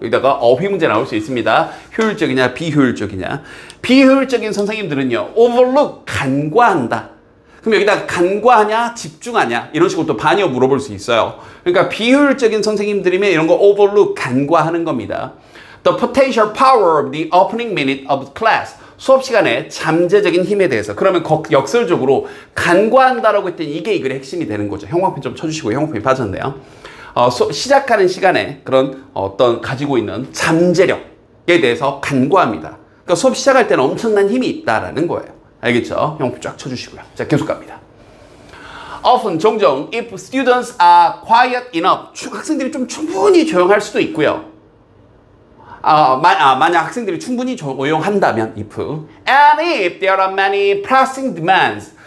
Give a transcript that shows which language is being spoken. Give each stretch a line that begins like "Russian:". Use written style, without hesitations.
Korean: 여기다가 어휘 문제 나올 수 있습니다. 효율적이냐 비효율적이냐. 비효율적인 선생님들은요. overlook, 간과한다. 그럼 여기다가 간과하냐 집중하냐 이런 식으로 또 반이어 물어볼 수 있어요. 그러니까 비효율적인 선생님들이면 이런 거 overlook, 간과하는 겁니다.
English: The potential power of the opening minute of class.
Korean: 수업 시간에 잠재적인 힘에 대해서. 그러면 역설적으로 간과한다라고 했더니 이게 이 글의 핵심이 되는 거죠. 형광펜 좀 쳐주시고 형광펜이 빠졌네요. 시작하는 시간에 그런 어떤 가지고 있는 잠재력에 대해서 간과합니다. 그러니까 수업 시작할 때는 엄청난 힘이 있다라는 거예요. 알겠죠? 형광펜 쫙 쳐주시고요. 자, 계속 갑니다.
English: Often,
Korean: 종종,
English: if students are quiet enough,
Korean: 학생들이 좀 충분히 조용할 수도 있고요. 만약 학생들이 충분히 조용한다면, if.
English: And if there are many pressing demands.